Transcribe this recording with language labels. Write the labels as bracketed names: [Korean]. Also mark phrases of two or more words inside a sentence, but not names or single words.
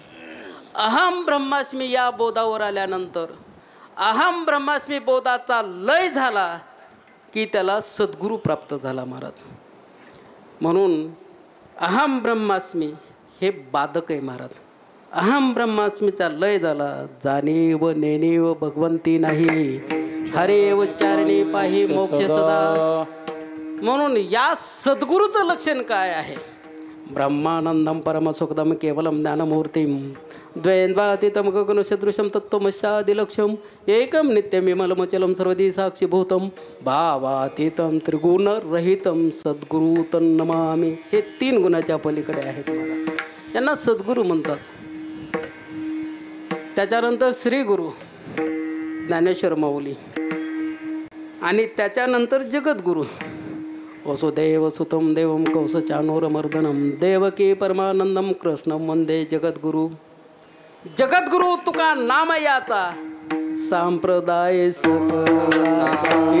[Sanskrit] अहम ब्रह्मास्मी [Marathi] या बोधावर आल्यानंतर [Sanskrit] अहम ब्रह्मास्मी [Marathi] बोधाचा लय झाला की त्याला सद्गुरू प्राप्त झाला महाराज. म्हणून [Sanskrit] अहम ब्रह्मास्मी [Marathi] हे बाधक आहे महाराज. [Sanskrit] अहम ब्रह्मास्मीचा [Marathi] लय झाला, जाणीव नेणीव भगवंती नाही, हरे उच्चारणी पाही मोक्ष सदा. म्हणून या सद्गुरूचं लक्षण काय आहे? [Sanskrit] ब्रह्मानंदम परमसुखदम केवलम ज्ञानमूर्तीम द्वैन्वातीतम गगनसदृशम तत्त्वमस्यादिलक्ष्यम एकम नित्यमिमलमचलम सर्वदी साक्षीभूतम भावातीतम त्रिगुणरहितम सद्गुरू तन्नमामि. [Marathi] हे 3 गुणाच्या पलीकडे आहेत मला, यांना सद्गुरू म्हणतात. त्याच्यानंतर श्री गुरु ज्ञानेश्वर माऊली आणि त्याच्यानंतर जगद्गुरु [Sanskrit] वसुदेव सुतम देवम कौसचानोरमर्दनम देवकी परमानंदम कृष्णम वंदे जगद्गुरु. [Marathi] जगद्गुरु तुका नाम याचा संप्रदाय सकळाचा.